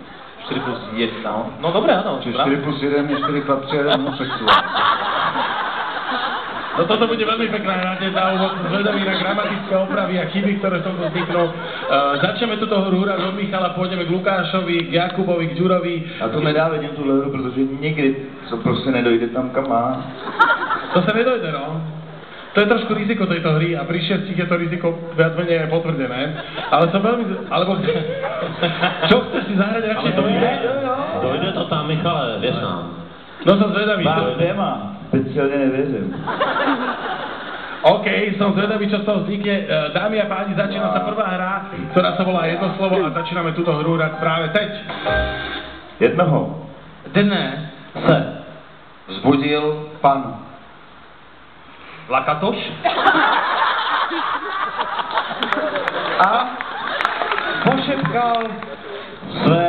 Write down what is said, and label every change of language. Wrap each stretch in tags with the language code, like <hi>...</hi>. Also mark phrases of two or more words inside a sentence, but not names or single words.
<sk>4+1, no. No dobré, áno. Čiže 4+1 je 4 chlapci a 1 homosexuál. No toto bude veľmi pekná rádeť na úvod, zvedavý na gramatické opravy a chyby, ktoré som tu vzniknú. Začneme túto hru hrať od Michala, pôjdeme k Lukášovi, k Jakubovi, k Ďurovi.</sk> <cs>A to nenávidím tuhle hru, protože nikdy to prostě nedojde tam, kam má.</cs> <sk>To sa nedojde, no. To je trošku riziko tejto hry a pri 6 je to riziko viac menej potvrdené. Ale som veľmi... Alebo... Čo chceš si zahrať radšej to ide? Dojde to tam, Michale, vieš nám. No som zvedavý.</sk> <cs>Mám téma. Speciálne nevěřím.</cs> <sk>OK, som zvedavý, čo z toho vznikne. Dámy a páni, začína sa prvá hra, ktorá sa volá Jedno slovo a začíname túto hru hrať práve teď.</sk> <cs>Jednoho Dne se vzbudil pan Lakatoš a pošepkal své</cs>